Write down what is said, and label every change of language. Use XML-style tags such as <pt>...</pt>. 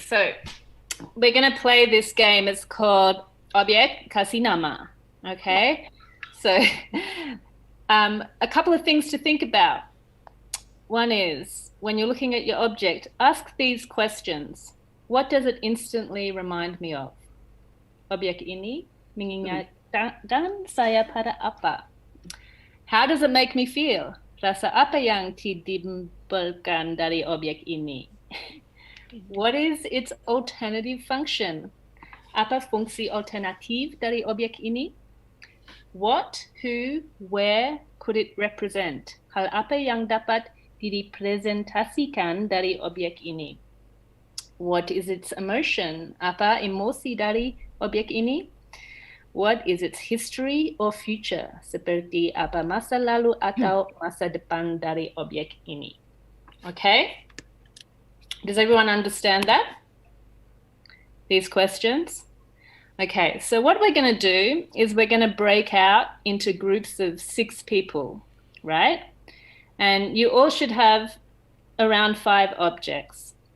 <en>So we're going to play this game. It's called Objek Kasih Nama. Okay, so a couple of things to think about. One is, when you're looking at your object, ask these questions. What does it instantly remind me of?</en> <id>Objek ini mengingatkan saya pada apa?</id> <en>How does it make me feel?</en> <id>Rasa apa yang ditimbulkan dari objek ini?</id> <en>What is its alternative function?</en> <id>Apa fungsi alternatif dari objek ini?</id> <en>What, who, where could it represent?</en> <id>Hal apa yang dapat direpresentasikan dari objek ini?</id> <en>What is its emotion?</en> <id>Apa emosi dari objek ini?</id> <en>What is its history or future?</en> <id>Seperti apa masa lalu atau masa depan dari objek ini?</id> <en>Okay? Does everyone understand that? These questions? Okay, so what we're going to do is we're going to break out into groups of 6 people, right? And you all should have around 5 objects.</en>